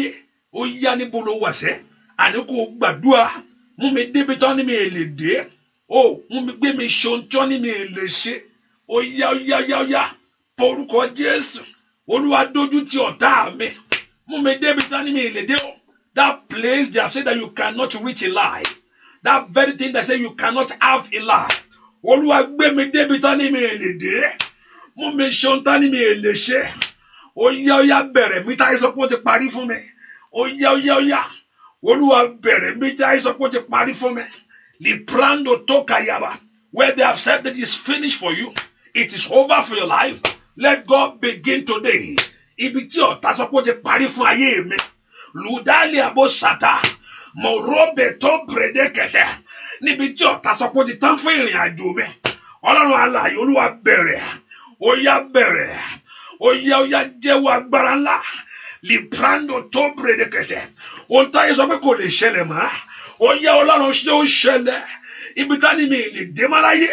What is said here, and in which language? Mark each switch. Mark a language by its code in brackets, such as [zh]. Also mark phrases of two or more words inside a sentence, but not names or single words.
[yo] Ó yá níbo ló wà sẹ́, àní kò gbàdúrà, mú mi débi tán ní mi èlè dé. Ó mú mi gbé mi ṣe tán ní mi èlè ṣe. Ó yá porúkọ Jésù. Olúwa dójú ti ọ̀tá mi, mú mi débi tán ní mi èlè dé. [en] That place they have said that you cannot reach in life, that very thing they say you cannot have in life. [yo] Olúwa gbé mi débi tán ní mi èlè dé, mú mi ṣe tán ní mi èlè ṣe. Ó yá bẹ̀rẹ̀ mi táyé sọ pé ó ti parí fún mi. Ó yá Olúwa bẹ̀rẹ̀ mi táyé sọ pé ó ti parí fún mi. Liprando tokayaba, [en] where they have said that it is finished for you, it is over for your life. Let God begin today. [yo] Ibi tí ọ̀tá sọ pé ó ti parí fún ayé mi. Ludali abosata, morobe to predekete. Níbi tí ọ̀tá sọ pé ó ti tán fún ìrìn àjò mi. Ọlọ́run alààyè, Olúwa bẹ̀rẹ̀. Ó yá bẹ̀rẹ̀. Ó yá jẹ́wọ́ agbára ńlá. Liprando to predekete. Ohun táyé sọ pé kò lè ṣẹlẹ̀ mọ́. Ó yá Ọlọ́run ṣe ó ṣẹlẹ̀. Ibi tá ní mi lè dé mọ́ láyé.